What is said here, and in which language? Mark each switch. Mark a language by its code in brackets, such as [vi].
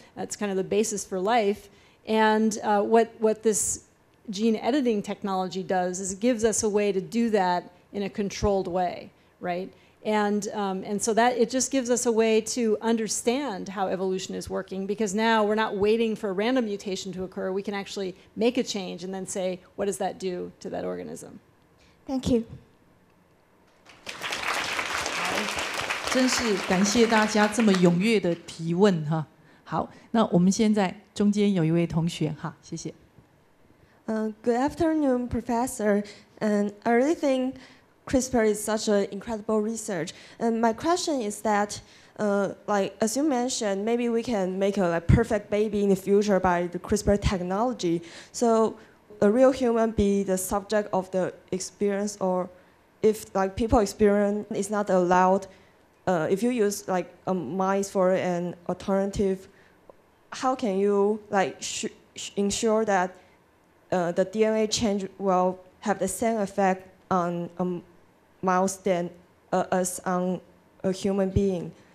[en] That's kind of the basis for life. And what this gene editing technology does is it gives us a way to do that in a controlled way, right? And so that it just gives us a way to understand how evolution is working, because now we're not waiting for a random mutation to occur. We can actually make a change and then say, what does that do to that organism? Thank you. [zh] 真是感谢大家这么踊跃的提问哈。好，那我们现在中间有一位同学哈，谢谢。 [en] Good afternoon, Professor. And I really think CRISPR is such an incredible research. And my question is that, like as you mentioned, maybe we can make a perfect baby in the future by the CRISPR technology. So a real human be the subject of the experience, or if like people experience is not allowed, if you use like a mice for an alternative, how can you like ensure that the DNA change will have the same effect on a mouse than as on a human being?